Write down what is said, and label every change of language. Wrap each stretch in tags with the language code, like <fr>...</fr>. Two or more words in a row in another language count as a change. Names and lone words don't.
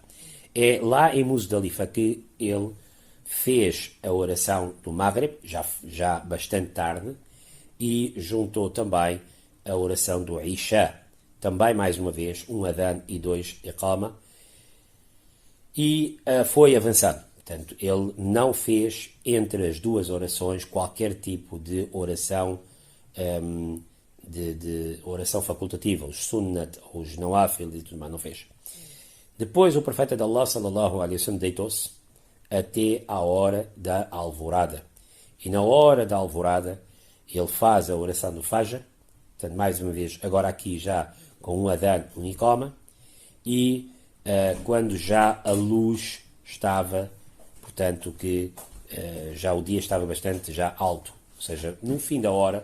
<pt>É lá em Muzdalifa que ele fez a oração do Maghrib, já bastante tarde, e juntou também a oração do Isha, também mais uma vez, um Adhan e 2 Iqama, e foi avançando. Portanto, ele não fez entre as duas orações qualquer tipo de oração de oração facultativa, os sunnat, os nawafil e tudo mais, não fez. Depois o profeta de Allah,</pt> <ar>صلى الله عليه وسلم,</ar> <pt>deitou-se até a hora da alvorada. E na hora da alvorada ele faz a oração do Fajr, portanto, mais uma vez, agora aqui já com um Adhan, um Iqama, e quando já a luz estava, portanto, que já o dia estava bastante já alto, ou seja, no fim da hora</pt>